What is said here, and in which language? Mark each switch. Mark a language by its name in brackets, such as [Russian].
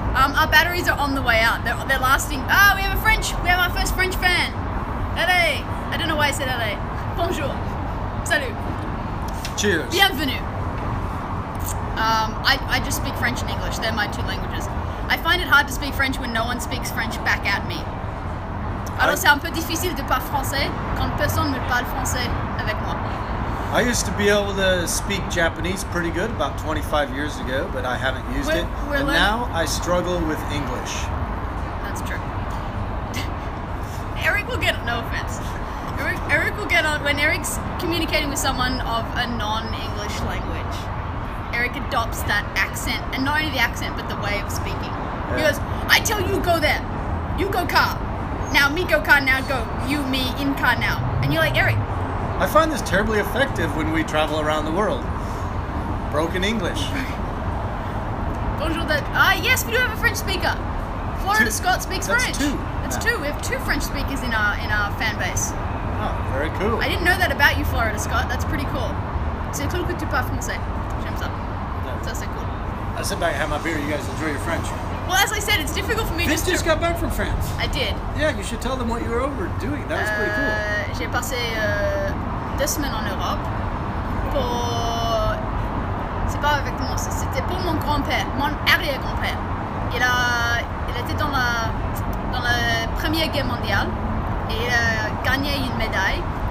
[English] Our batteries are on the way out. They're lasting. We have our first French fan. Allez. I don't know why I said allez. [French] Bonjour. Salut. [English] Cheers. [French] Bienvenue. [English] I just speak French and English. They're my two languages. I find it hard to speak French when no one speaks French back at me. [French] Alors c'est un peu difficile de parler français quand personne ne parle français avec moi. [English] I used to be able to speak Japanese pretty good about 25 years ago, but I haven't used We're it. And learning- now I struggle with English. That's true. Eric will get no offense. Eric will get on when Eric's communicating with someone of a non-English language. Eric adopts that accent, and not only the accent, but the way of speaking. He Yeah. goes, "I tell you go there, you go car. Now me go car. Now go you me in car now." And you're like, Eric, I find this terribly effective when we travel around the world. Broken English. [French] Bonjour. [English] Yes, we do have a French speaker. Florida Scott speaks That's French. two. That's Yeah. two. We have two French speakers in our fan base. Oh, very cool. I didn't know that about you, Florida Scott. That's pretty cool. [French] C'est cool que tu parles français. J'aime ça. Ça c'est cool. [English] I sit back and have my beer. You guys enjoy your French. Well, as I said, it's difficult for me Vince just got back from France. I did. Yeah, you should tell them what you were over doing. That was pretty cool. [French] J'ai passé 2 semaines en Europe pour... C'est pas avec moi, c'était pour mon grand-père, mon arrière-grand-père. Il était dans la Première Guerre mondiale et il a gagné une médaille.